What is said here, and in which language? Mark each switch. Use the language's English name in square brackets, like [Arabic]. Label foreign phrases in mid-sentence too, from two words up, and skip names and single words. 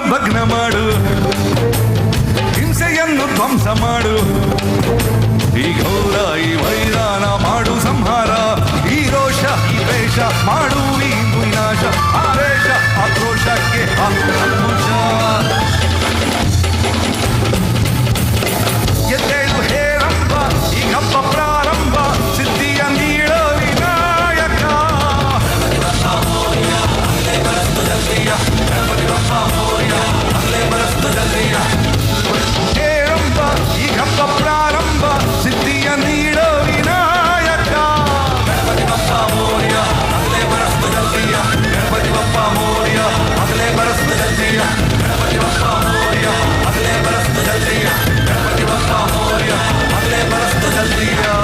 [Kannada] ಭಗ್ನ ಮಾಡು, ಹಿಂಸೆಯನ್ನು ಧ್ವಂಸ ಮಾಡು, ಈ ಘೋರ ಈ ವೈರಾಣ ಮಾಡು ಸಂಹಾರ, ಈ ರೋಷ ಈ ದ್ವೇಷ ಮಾಡು ಈ ವಿನಾಶ, ಆವೇಶ ಆಕ್ರೋಶಕ್ಕೆ ಹಾಕು ಅಂಕುಶ. ಎದ್ದೇಳು ಹೇರಂಬ ಈ ಹಬ್ಬ ಪ್ರಾರಂಭ ಸಿದ್ಧಿಯ ನೀಡೋ ವಿನಾಯಕ. [Hindi] गणपति बप्पा मोरया अगले बरस तू जल्दी आ गणपति बप्पा मोरया अगले बरस तू जल्दी आ. [Kannada] ಹೇರಂಬ ಈ ಹಬ್ಬ ಪ್ರಾರಂಭ ಸಿದ್ಧಿಯ ನೀಡೋ ವಿನಾಯಕ. [Hindi] गणपति बप्पा मोरया अगले बरस तू जल्दी आ गणपति बप्पा मोरया अगले बरस तू जल्दी आ गणपति बप्पा मोरया अगले बरस तू जल्दी आ गणपति बप्पा मोरया अगले बरस तू जल्दी आ.